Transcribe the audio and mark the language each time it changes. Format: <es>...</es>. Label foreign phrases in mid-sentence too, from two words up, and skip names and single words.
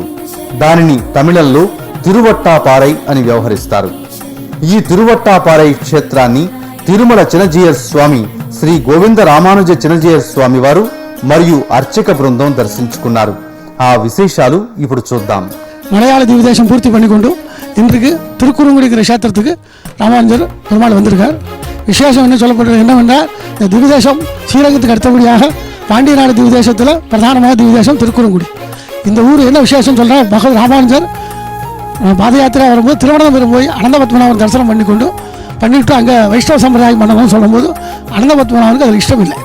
<te>దానిని తమిళంలో తిరువట్టాపారై అని వ్యవహరిస్తారు. ఈ తిరువట్టాపారై క్షేత్రాన్ని తిరుమల చినజీయర్ స్వామి శ్రీ గోవింద రామానుజ చినజీయర్ స్వామి వారు మరియు అర్చక బృందం దర్శించుకున్నారు. ఆ విశేషాలు ఇప్పుడు చూద్దాం.</te> <ta>மலையாள திவ்யதேசம் பூர்த்தி பண்ணிக்கொண்டு இன்றைக்கு திருக்குறுங்குடிங்கிற கஷேத்திரத்துக்கு ராமானுஜர் பெருமாள் வந்திருக்கார். விசேஷம் என்ன சொல்லப்படுறது என்னவென்றால், இந்த திவ்யதேசம் ஸ்ரீரங்கத்துக்கு அடுத்தபடியாக பாண்டிய நாடு திவ்யதேசத்தில் பிரதானமாக திவ்யதேசம் திருக்குறுங்குடி. இந்த ஊர் என்ன விசேஷம் சொல்கிறேன், பகவத் ராமானுஜர் பாத யாத்திரை வரும்போது திருவனந்தபுரம் போய் அனந்த பத்மநாபன் தரிசனம் பண்ணிவிட்டு அங்கே வைஷ்ணவ சம்பிரதாயம் பண்ணணும்னு சொல்லும்போது அனந்த பத்மநாபனுக்கு அதில் இஷ்டம் இல்லை.</ta>